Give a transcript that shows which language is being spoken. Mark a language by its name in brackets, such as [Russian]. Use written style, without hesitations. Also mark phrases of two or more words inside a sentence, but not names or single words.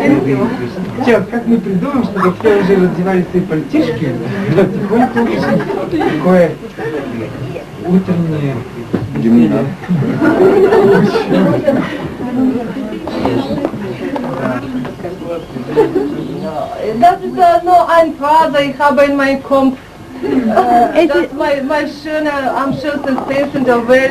[Russian] Сейчас, как мы придумаем, чтобы все уже раздевали свои пальтишки, потихоньку такое утреннее веселье. [German] Das ist nur eine Phrase, ich habe in meinem Kopf. Das ist mein schöner, am schönsten Fest in der Welt.